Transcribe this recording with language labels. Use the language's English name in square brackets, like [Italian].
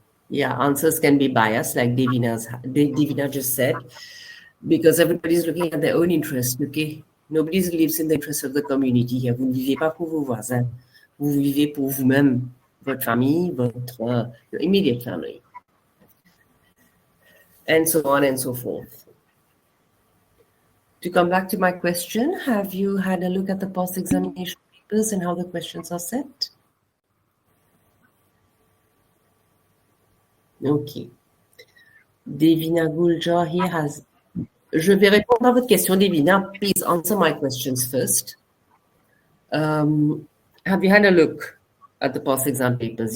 [English] Yeah, answers can be biased, like Divina just said, because everybody's looking at their own interest, okay? Nobody lives in the interest of the community here. [French] Vous ne vivez pas pour vos voisins. Vous vivez pour vous-même, votre famille, [English] your immediate family, and so on and so forth. To come back to my question, have you had a look at the past examination papers and how the questions are set? Okay. Devina Guljar here has... [French] Je vais répondre à votre question, Devina. [English] Please answer my questions first. Have you had a look at the past exam papers?